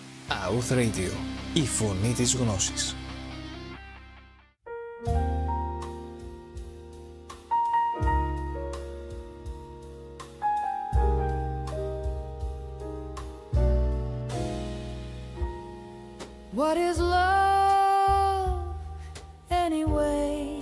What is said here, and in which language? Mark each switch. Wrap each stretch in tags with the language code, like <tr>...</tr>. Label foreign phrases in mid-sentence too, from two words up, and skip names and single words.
<el>AUTH Radio, η φωνή της γνώσης.</el> <en>What is love anyway?</en>